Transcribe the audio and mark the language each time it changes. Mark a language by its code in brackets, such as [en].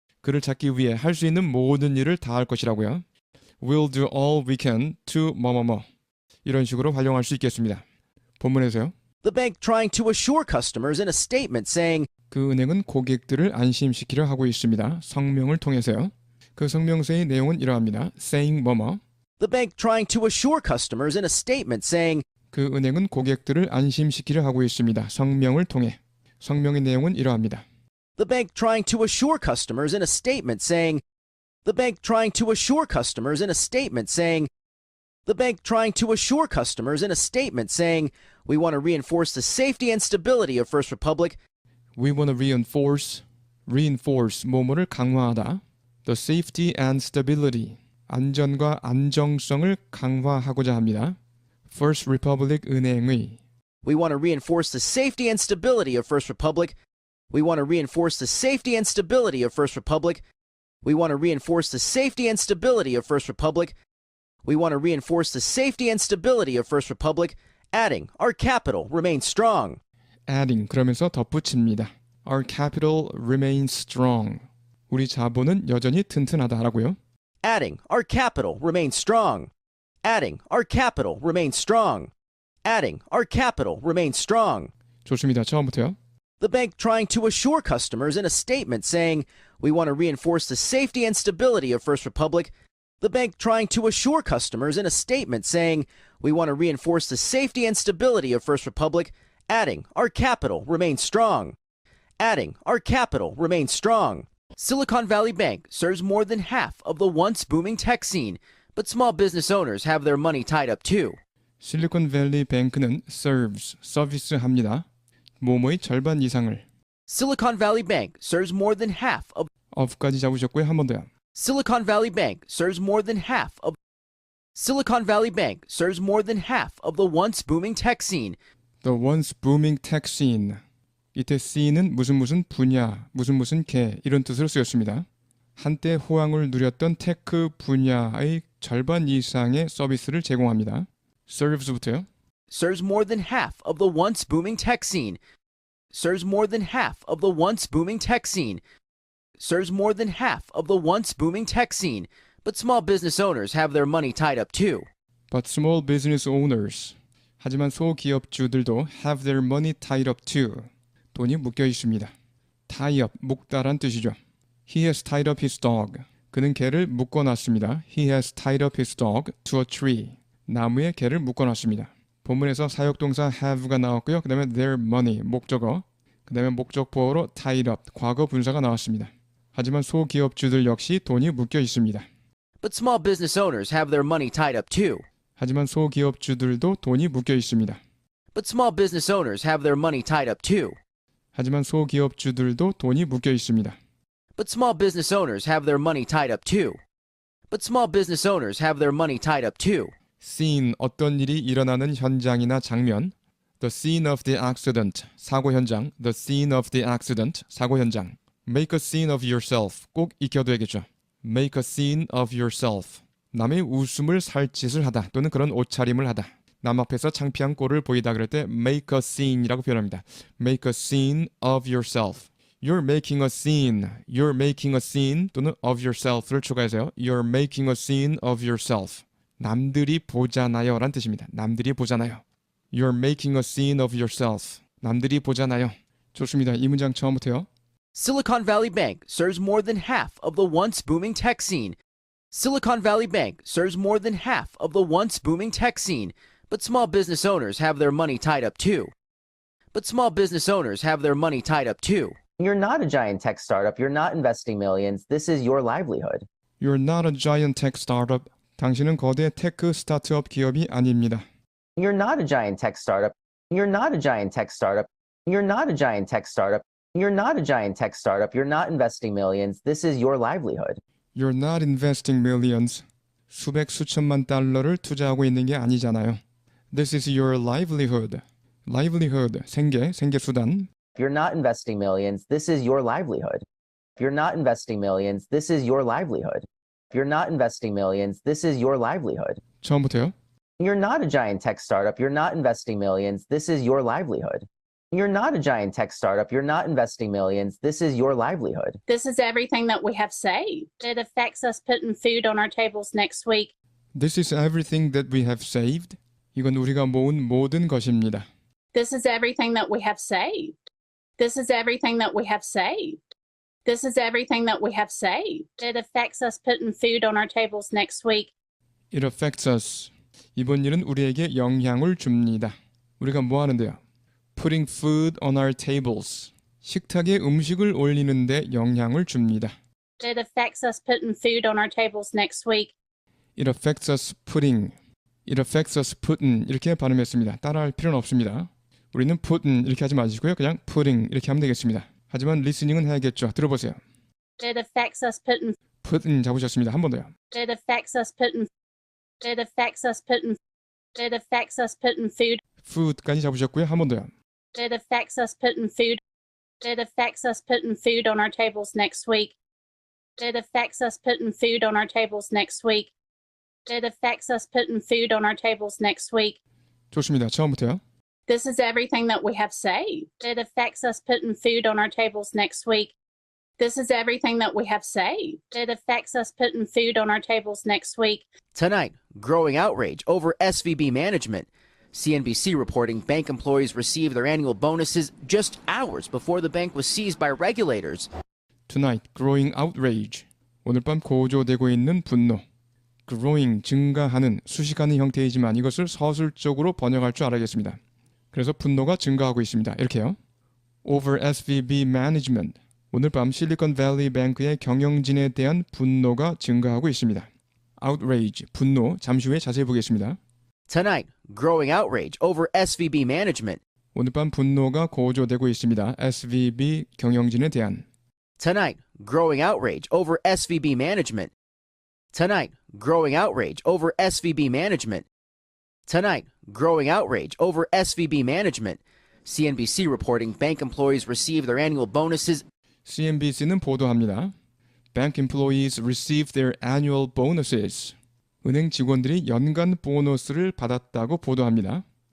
[ko] 그를 찾기 위해 할 수 있는 모든 일을 다 할 것이라고요. [en] We'll do all we can to [ko] 뭐뭐뭐. 이런 식으로 활용할 수 있겠습니다. 본문에서요. [en] The bank trying to assure customers in a statement saying, [ko] 그 은행은 고객들을 안심시키려 하고 있습니다. 성명을 통해서요. 그 성명서의 내용은 이러합니다. [en] saying [ko] 뭐뭐. [en] The bank trying to assure customers in a statement saying, [ko] 그 은행은 고객들을 안심시키려 하고 있습니다. 성명을 통해. 성명의 내용은 이러합니다. [en] The bank trying to assure customers in a statement saying, The bank trying to assure customers in a statement saying, The bank trying to assure customers in a statement saying, We want to reinforce the safety and stability of First Republic. We want to reinforce [ko] 뭐뭐를 강화하다. [en] The safety and stability, [ko] 안전과 안정성을 강화하고자 합니다. First Republic 은행의 [en] We want to reinforce the safety and stability of First Republic. We want to reinforce the safety and stability of First Republic. We want to reinforce the safety and stability of First Republic. We want to reinforce the safety and stability of First Republic, adding, Our capital remains strong. [ko] adding 그러면서 덧붙입니다. [en] Our capital remains strong. [ko] 우리 자본은 여전히 튼튼하다라고요. [en] Adding, Our capital remains strong. Adding, Our capital remains strong. Adding, Our capital remains strong. [ko] 좋습니다. 처음부터요. [en] The bank trying to assure customers in a statement saying, We want to reinforce the safety and stability of First Republic. The bank trying to assure customers in a statement saying, We want to reinforce the safety and stability of First Republic, adding, Our capital remains strong. Adding, Our capital remains strong. Silicon Valley Bank serves more than half of the once booming tech scene, but But small business owners have their money tied up too. [ko] 실리콘밸리 뱅크는 serves, 서비스합니다. 뭐뭐의 절반 이상을. [en] Silicon Valley Bank serves more than half of [ko] of까지 잡으셨고요. 한 번 더요. [en] Silicon Valley Bank serves more than half of Silicon Valley Bank serves more than half of the once booming tech scene. The once booming tech scene. [ko] 이때 scene은 무슨 분야, 무슨 개 이런 뜻으로 쓰였습니다. 한때 호황을 누렸던 테크 분야의 절반 이상의 서비스를 제공합니다. serves부터요. [en] Serves more than half of the once booming tech scene. Serves more than half of the once booming tech scene. Serves more than half of the once booming tech scene. But small business owners have their money tied up too. But small business owners. [ko] 하지만 소기업주들도 [en] have their money tied up too. [ko] 돈이 묶여 있습니다. tie up, 묶다란 뜻이죠. [en] He has tied up his dog. [ko] 그는 개를 묶어놨습니다. [en] He has tied up his dog to a tree. [ko] 나무에 개를 묶어놨습니다. 본문에서 사역동사 have가 나왔고요. 그 다음에 their money, 목적어. 그 다음에 목적보어로 tied up, 과거 분사가 나왔습니다. 하지만 소기업주들 역시 돈이 묶여 있습니다. [en] But small business owners have their money tied up too. [ko] 하지만 소기업주들도 돈이 묶여 있습니다. [en] But small business owners have their money tied up too. [ko] 하지만 소기업주들도 돈이 묶여 있습니다. [en] But small business owners have their money tied up too. But small business owners have their money tied up too. [ko] scene, 어떤 일이 일어나는 현장이나 장면. [en] The scene of the accident, [ko] 사고 현장. [en] The scene of the accident, 사고 현장. Make a scene of yourself, [ko] 꼭 익혀둬야겠죠. [en] Make a scene of yourself. [ko] 남의 웃음을 살 짓을 하다 또는 그런 옷차림을 하다. 남 앞에서 창피한 꼴을 보이다 그럴 때 [en] make a scene [ko] 이라고 표현합니다. [en] Make a scene of yourself. You're making a scene. You're making a scene [ko] 또는 [en] of yourself [ko] 를 추가해서요. [en] You're making a scene of yourself. [ko] 남들이 보잖아요 란 뜻입니다. 남들이 보잖아요. [en] You're making a scene of yourself. [ko] 남들이 보잖아요. 좋습니다. 이 문장 처음부터요. [en] Silicon Valley Bank serves more than half of the once booming tech scene. Silicon Valley Bank serves more than half of the once booming tech scene. But small business owners have their money tied up too. But small business owners have their money tied up too. You're not a giant tech startup. You're not investing millions. This is your livelihood. You're not a giant tech startup. [ko] 당신은 거대 테크 스타트업 기업이 아닙니다. [en] You're not a giant tech startup. You're not a giant tech startup. You're not a giant tech startup. You're not a giant tech startup. You're not investing millions. This is your livelihood. You're not investing millions. [ko] 수백 수천만 달러를 투자하고 있는 게 아니잖아요. [en] This is your livelihood. livelihood, [ko] 생계수단. [en] You're not investing millions. This is your livelihood. You're not investing millions. This is your livelihood. You're not investing millions. This is your livelihood. 처음부터요. You're not a giant tech startup. You're not investing millions. This is your livelihood. You're not a giant tech startup. You're not investing millions. This is your livelihood. This is everything that we have saved. It affects us putting food on our tables next week. This is everything that we have saved. [ko] 이건 우리가 모은 모든 것입니다. [en] This is everything that we have saved. This is everything that we have saved. This is everything that we have saved. It affects us putting food on our tables next week. It affects us. [ko] 이번 일은 우리에게 영향을 줍니다. 우리가 뭐 하는데요? [en] Putting food on our tables. [ko] 식탁에 음식을 올리는데 영향을 줍니다. [en] It affects us putting food on our tables next week. It affects us putting. It affects us putting. [ko] 이렇게 발음했습니다. 따라할 필요는 없습니다. 우리는 putting 이렇게 하지 마시고요. 그냥 putting 이렇게 하면 되겠습니다. 하지만 리스닝은 해야겠죠. 들어보세요. [en] It affects us putting. [ko] putting 잡으셨습니다. 한 번 더요. [en] It affects us putting. It affects us putting. It affects us putting food. [ko] food까지 잡으셨고요. 한 번 더요. [en] It affects us putting food. It affects us putting food on our tables next week. It affects us putting food on our tables next week. It affects us putting food on our tables next week. [ko] 좋습니다. 처음부터요. [en] This is everything that we have saved. It affects us putting food on our tables next week. This is everything that we have saved. It affects us putting food on our tables next week. Tonight, growing outrage over SVB management. CNBC reporting bank employees received their annual bonuses just hours before the bank was seized by regulators. Tonight, growing outrage. [ko] 오늘 밤 고조되고 있는 분노. growing, 증가하는, 수식하는 형태이지만 이것을 서술적으로 번역할 줄 알아야겠습니다. 그래서 분노가 증가하고 있습니다. 이렇게요. [en] Over SVB management. [ko] 오늘 밤 실리콘밸리 뱅크의 경영진에 대한 분노가 증가하고 있습니다. outrage, 분노. 잠시 후에 자세히 보겠습니다. [en] Tonight, growing outrage over SVB management. [ko] 오늘 밤 분노가 고조되고 있습니다. SVB 경영진에 대한. [en] Tonight, growing outrage over SVB management. Tonight, growing outrage over SVB management. Tonight, growing outrage over SVB management. CNBC reporting bank employees receive their annual bonuses. [ko] CNBC는 보도합니다. [en] Bank employees receive their annual bonuses. [ko] 은행 직원들이 연간 보너스를 받았다고 보도합니다.